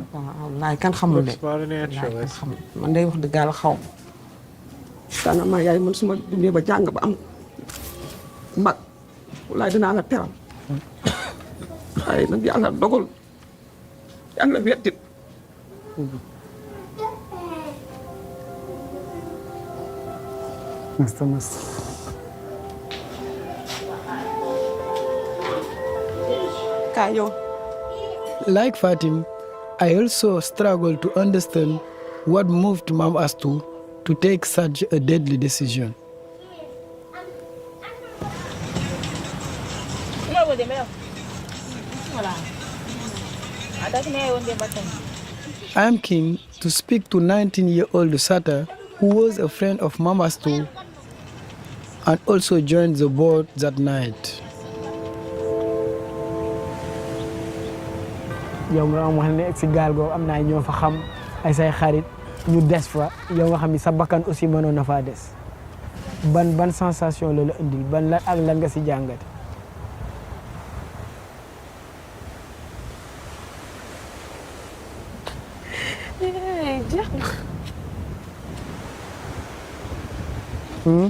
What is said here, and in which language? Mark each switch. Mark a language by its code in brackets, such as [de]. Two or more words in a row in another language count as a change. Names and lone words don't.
[wo] waaw laay kan xamul de man day wax dëgg yàlla xaw ma. daanaka maa yaay man su ma dundee ba jàng ba am mag walaay dinaa la teral waaye nag yàlla dogal yàlla wettit [en] Like Fatim, I also struggle to understand what moved Mam Astou to take such a deadly decision. I am keen to speak to 19-year-old Sata, who was a friend of Mam Astou and also joined the boat that night. [wo] yow nga am wax ne si gaal googu am naa ñoo fa xam ay say xarit ñu des fa yow nga xam ni sa bakkan aussi mënoon na faa des ban sensation la indil ban lan ak lan nga si jàngate. jeex na.